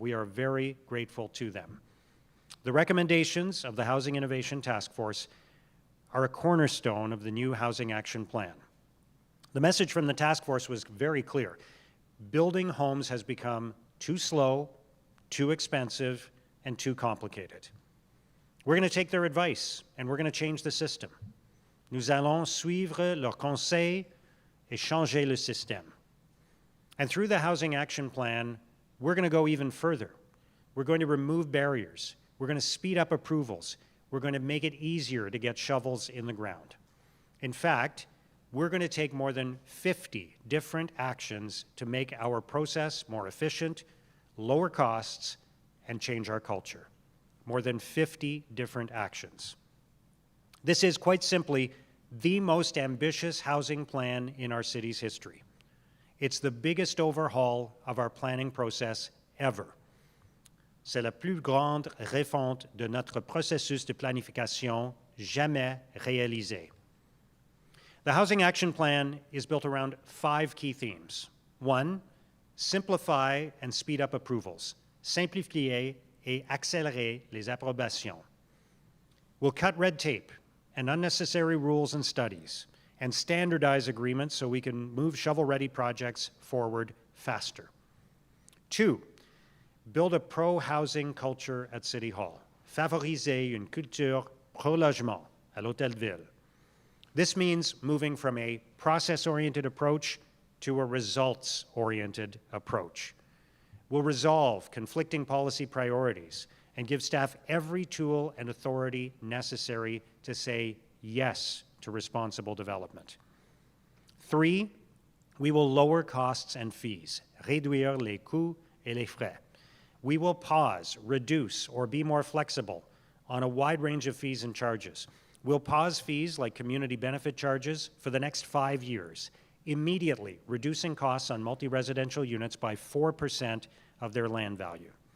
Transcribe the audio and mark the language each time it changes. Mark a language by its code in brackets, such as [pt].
[en] We are very grateful to them. The recommendations of the Housing Innovation Task Force are a cornerstone of the new Housing Action Plan. The message from the task force was very clear. Building homes has become too slow, too expensive, and too complicated. We're going to take their advice, and we're going to change the system. [fr] Nous allons suivre leurs conseils et changer le système. [en] And through the Housing Action Plan, we're going to go even further. We're going to remove barriers. We're going to speed up approvals. We're going to make it easier to get shovels in the ground. In fact, we're going to take more than 50 different actions to make our process more efficient, lower costs, and change our culture. More than 50 different actions. This is quite simply the most ambitious housing plan in our city's history. It's the biggest overhaul of our planning process ever. [fr] C'est la plus grande refonte de notre processus de planification jamais réalisée. [en] The Housing Action Plan is built around 5 key themes. 1, simplify and speed up approvals. [fr] Simplifier et accélérer les approbations. [en] We'll cut red tape and unnecessary rules and studies and standardize agreements so we can move shovel-ready projects forward faster. 2, build a pro-housing culture at City Hall. [fr] Favoriser une culture pro-logement à l'Hôtel de Ville. [en] This means moving from a process-oriented approach to a results-oriented approach. We'll resolve conflicting policy priorities and give staff every tool and authority necessary to say yes to responsible development. 3, we will lower costs and fees, [fr] réduire les coûts et les frais. [en] We will pause, reduce, or be more flexible on a wide range of fees and charges. We'll pause fees like community benefit charges for the next 5 years, immediately reducing costs on multi-residential units by 4% of their land value.